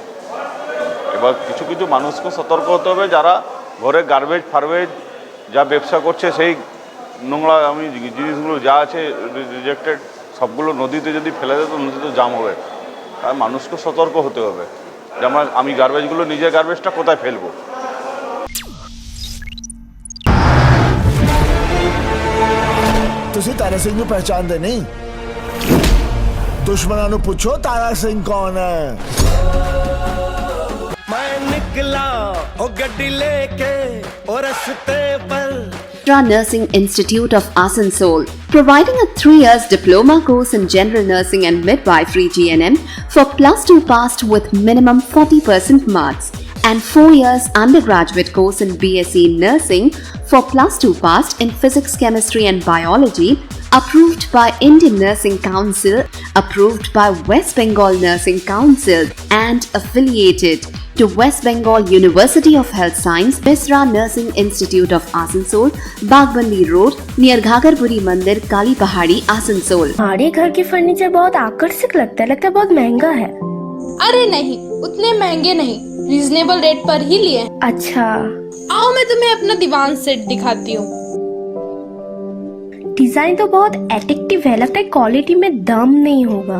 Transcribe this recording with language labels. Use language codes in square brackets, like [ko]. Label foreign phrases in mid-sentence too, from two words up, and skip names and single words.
[bn] এবার কিছু কিছু মানুষকে সতর্ক হতে হবে, যারা ঘরে গার্বেজ ফার্বেজ যা ব্যবসা করছে, সেই নোংরা আমি জিনিসগুলো যা আছে রিজেক্টেড সবগুলো নদীতে যদি ফেলে দেয় তো নদীতে জাম হবে। তাই মানুষকে সতর্ক হতে হবে যে আমি গার্বেজগুলো নিজের গার্বেজটা কোথায় ফেলবো। [pa] ਤੁਸੀਂ ਤਾਰਾ ਸਿੰਘ ਨੂੰ ਪਹਿਚਾਨਦੇ ਨਹੀਂ? ਦੁਸ਼ਮਣਾਂ ਨੂੰ ਪੁੱਛੋ ਤਾਰਾ ਸਿੰਘ ਕੌਣ ਹੈ। [hi] मैं निकला ओ गड्डी लेके और रस्ते पर [en] Nursing Institute of Asansol, providing a 3 years diploma course in general nursing and midwifery GNM for +2 passed with minimum 40% marks, and 4 years undergraduate course in BSc Nursing for +2 passed in physics, chemistry and biology, approved by Indian Nursing Council, approved by West Bengal Nursing Council and affiliated to West Bengal University of Health Science, Misra Nursing Institute of Asansol, Bagbandi Road, near Ghagarpuri Mandir, Kali Pahadi, Asansol. [hi] हमारे घर के फर्नीचर बहुत आकर्षक लगता है बहुत महंगा है। अरे नहीं, उतने महंगे नहीं, [en] reasonable rate [hi] पर ही लिए। अच्छा, आओ मैं तुम्हें अपना दीवान सेट दिखाती हूँ। डिजाइन तो बहुत एट्रैक्टिव है, लगता है क्वालिटी में दम नहीं होगा।